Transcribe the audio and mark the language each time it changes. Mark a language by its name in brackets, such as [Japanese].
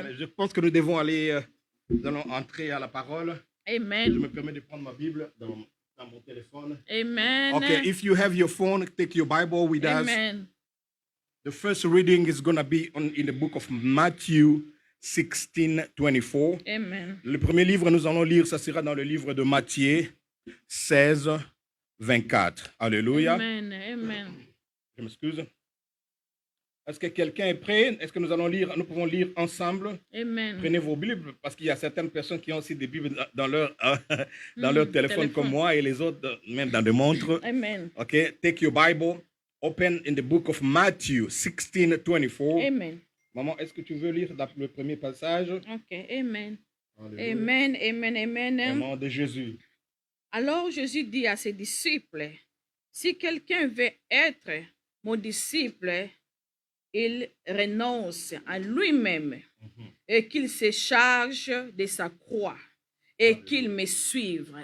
[French] Okay, je pense que nous devons aller, nous allons entrer à la parole. Amen. Je me permets de prendre ma Bible dans mon téléphone. Amen. [English] Okay, if you have your phone, take your Bible with us. Amen. The first reading is going to be in the book of Matthew, 16:24. Amen. [French] Le premier livre, nous allons lire, ça sera dans le livre de Matthieu 16:24. Alléluia. Amen. Amen. Je m'excuse. Est-ce que quelqu'un est prêt? Est-ce que nous allons lire, nous pouvons lire ensemble? Amen. Prenez vos Bibles, parce qu'il y a certaines personnes qui ont aussi des Bibles dans leur, dans leur téléphone comme moi, et les autres même dans des montres. Amen. [English] Okay, take your Bible, open in the book of Matthew 16:24. Amen. [French] Maman, est-ce que tu veux lire le premier passage? Ok. Amen. Alléluia. Amen. Amen. Au Amen. nom de Jésus. Alors Jésus dit à ses disciples, si quelqu'un veut être mon disciple, il renonce à lui-même et qu'il se charge de sa croix et qu'il me suive.